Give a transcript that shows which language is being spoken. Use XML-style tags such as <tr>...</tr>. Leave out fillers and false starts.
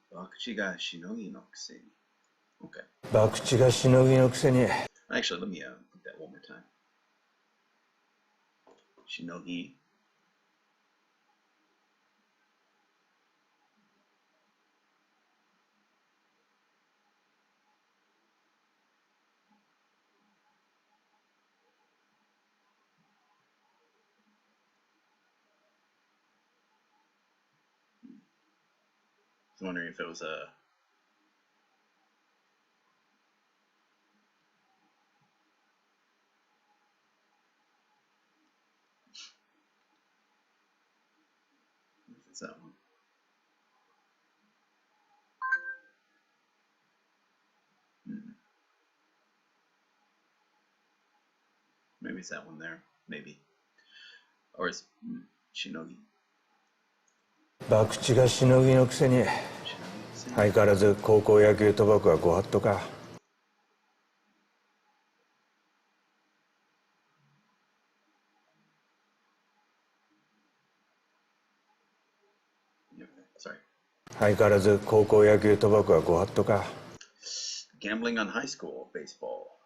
<ja>博打がしのぎのくせに。</ja> <en>Okay.</en> <ja>博打がしのぎのくせに。</ja> <en>Actually, let me put that one more time.</en> <ja>しのぎ。</ja> <en>I was wondering if it was a it's that one. Maybe it's that one there. Maybe. Or it's Shinogi.</en> <ja>博打がしのぎのくせに。相変わらず高校野球賭博はご法度か。</ja> <en>Sorry.</en> <ja>相変わらず高校野球賭博はご法度か。</ja> <en>Gambling on high school baseball.</en>